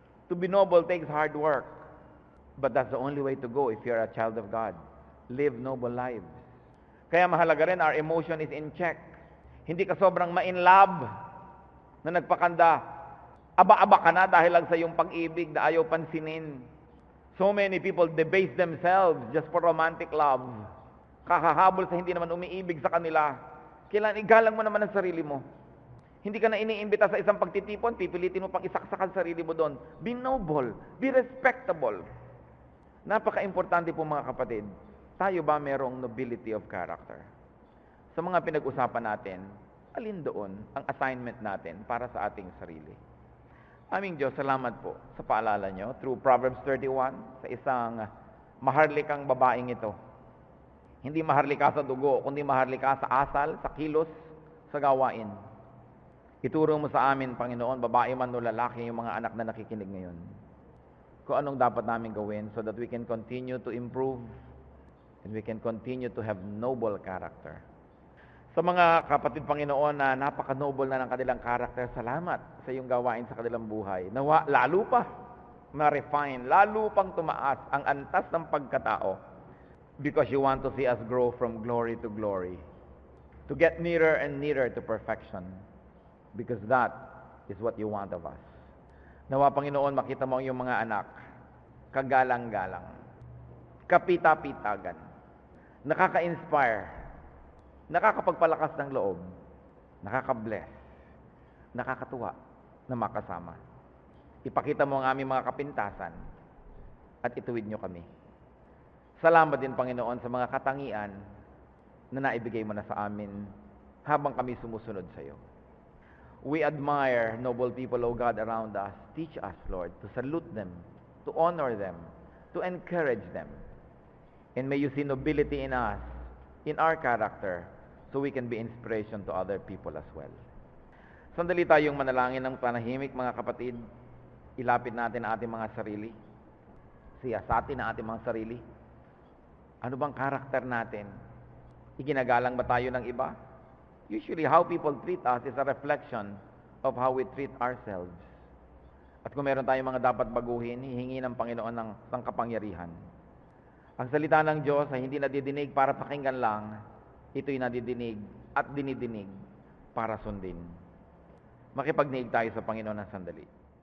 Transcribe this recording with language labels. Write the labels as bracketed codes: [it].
[en] To be noble takes hard work. But that's the only way to go if you're a child of God. Live noble lives. [tl] Kaya mahalaga rin, [en] our emotion is in check. [tl] Hindi ka sobrang ma-in love na nagpakanda. Aba-aba ka na dahil lang sa iyong pag-ibig na ayaw pansinin. [en] So many people debase themselves just for romantic love. [tl] Kakahabol sa hindi naman umiibig sa kanila. Kailan igalang mo naman ang sarili mo. Hindi ka na iniimbita sa isang pagtitipon, pipilitin mo pang isaksakan sarili mo doon. [en] Be noble, be respectable. [tl] Napaka-importante po mga kapatid, tayo ba merong nobility of character? Sa mga pinag-usapan natin, alin doon ang assignment natin para sa ating sarili? Aming Diyos, salamat po sa paalala nyo through Proverbs 31 sa isang maharlikang babaeng ito. Hindi maharlika sa dugo, kundi maharlika sa asal, sa kilos, sa gawain. Ituro mo sa amin, Panginoon, babae man o lalaki, yung mga anak na nakikinig ngayon. Kung anong dapat namin gawin [en] so that we can continue to improve and we can continue to have noble character. [tl] Sa mga kapatid, Panginoon, na napaka-noble na ng kanilang karakter, salamat sa iyong gawain sa kanilang buhay. Nawa, lalo pa ma-refine, lalo pang tumaas ang antas ng pagkatao [en] because you want to see us grow from glory to glory, to get nearer and nearer to perfection because that is what you want of us. [tl] Nawa, Panginoon, makita mo ang iyong mga anak, kagalang-galang, kapita-pitagan, nakaka-inspire, nakakapagpalakas ng loob, nakaka-bless, nakakatuwa na makasama. Ipakita mo ang aming mga kapintasan at ituwid nyo kami. Salamat din, Panginoon, sa mga katangian na naibigay mo na sa amin habang kami sumusunod sa iyo. [en] We admire noble people, O God, around us. Teach us, Lord, to salute them, to honor them, to encourage them. And may you see nobility in us, in our character, so we can be inspiration to other people as well. [tl] Sandali tayong manalangin ng panahimik, mga kapatid. Ilapit natin ang ating mga sarili. Siyasatin ang ating mga sarili. Ano bang karakter natin? Iginagalang ba tayo ng iba? [en] Usually, how people treat us is a reflection of how we treat ourselves. [tl] At kung meron tayong mga dapat baguhin, hihingi ng Panginoon ng kapangyarihan. Ang salita ng Diyos ay hindi nadidinig para pakinggan lang, ito'y nadidinig at dinidinig para sundin. Makipagniig tayo sa Panginoon ng sandali.